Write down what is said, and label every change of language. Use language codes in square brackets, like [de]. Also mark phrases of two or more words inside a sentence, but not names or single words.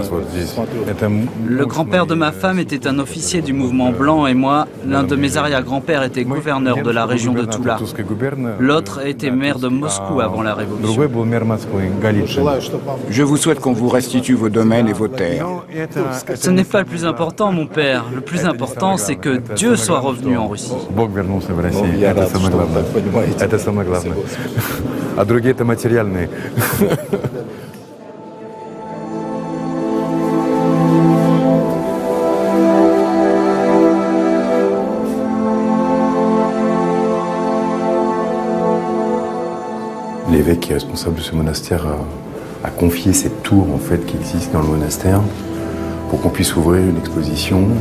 [fr] Le grand-père de ma femme était un officier du mouvement blanc, et moi, l'un de mes arrière-grands-pères était gouverneur de la région de Tula. L'autre était maire de Moscou avant la Révolution. Je vous souhaite qu'on vous restitue vos domaines et vos terres. Ce n'est pas le plus important, mon père. Le plus important, c'est que Dieu soit revenu en Russie. [ru] Это самое главное. Это самое главное. А другие это материальные. [fr] L'évêque qui est responsable de ce monastère a confié cette tour en fait qui existe dans le monastère pour qu'on puisse ouvrir une exposition